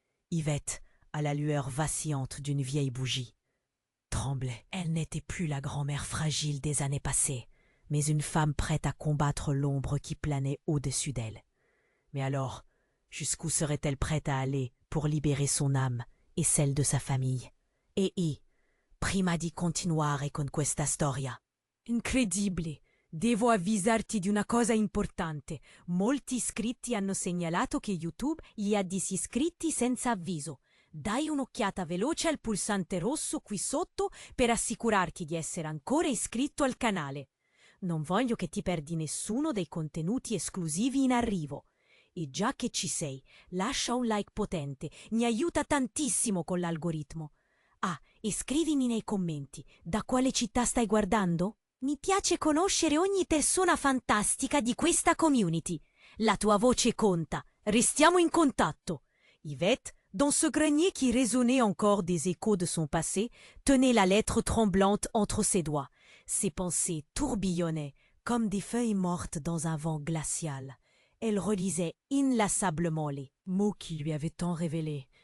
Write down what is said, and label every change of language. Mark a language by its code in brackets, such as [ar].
[fr] Yvette, à la lueur vacillante d'une vieille bougie, tremblait. Elle n'était plus la grand-mère fragile des années passées, mais une femme prête à combattre l'ombre qui planait au-dessus d'elle. Mais alors, jusqu'où serait-elle prête à aller pour libérer son âme et celle de sa famille? [it] Prima di continuare con questa storia. Incredibile! Devo avvisarti di una cosa importante. Molti iscritti hanno segnalato che YouTube gli ha disiscritti senza avviso. Dai un'occhiata veloce al pulsante rosso qui sotto per assicurarti di essere ancora iscritto al canale. Non voglio che ti perdi nessuno dei contenuti esclusivi in arrivo. E già che ci sei, lascia un like potente, mi aiuta tantissimo con l'algoritmo. Ah, e scrivimi nei commenti, da quale città stai guardando? Mi piace conoscere ogni persona fantastica di questa community. La tua voce conta, restiamo in contatto. [fr] Yvette, dans ce grenier qui résonnait encore des échos de son passé, tenait la lettre tremblante entre ses doigts. Ses pensées tourbillonnaient comme des feuilles mortes dans un vent glacial. Elle relisait inlassablement les mots qui lui avaient tant révélé.